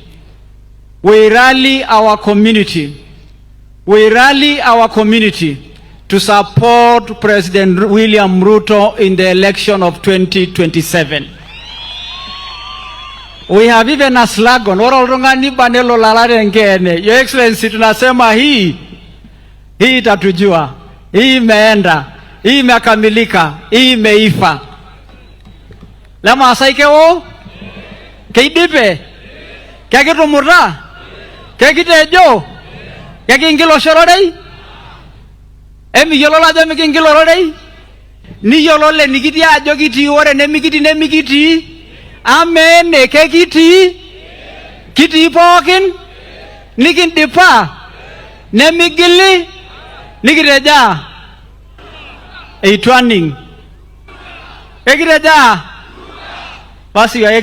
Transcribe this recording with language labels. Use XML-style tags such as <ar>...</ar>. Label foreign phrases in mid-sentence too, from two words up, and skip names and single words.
<en>We rally our community. We rally our community to support President William Ruto in the election of 2027. We have even a slogan, Your Excellency,</en> <sw>tunasema hii itatujua, hii imeenda, hii imekamilika, hii imeifa.</sw> <mas>La Maasai keo, keidipe, kekitumuta, kekitejo, kekingilo shororei, yolo la jami kingilo rorei, ni yolo le nikiti ajo kiti ore nemikiti, amen kekiti, kiti pokin, nikindipa, nemigili, nikiteja, eitwaning, kekiteja,</mas> <sw>basi ya</sw>